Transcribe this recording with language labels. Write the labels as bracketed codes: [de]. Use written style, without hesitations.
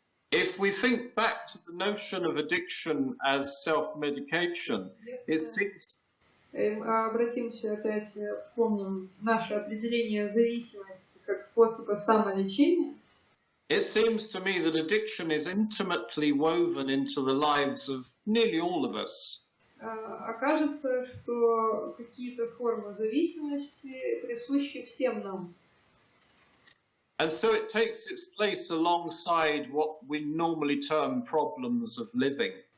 [en] If we think back to the notion of addiction as self-medication, it seems... [ru] Обратимся опять, вспомним наше определение зависимости как способа самолечения. [en] It seems to me that addiction is intimately woven into the lives of nearly all of us. [ru] Окажется, что какие-то формы зависимости присущи всем нам. [en] And so it takes its place alongside what we normally term problems of living.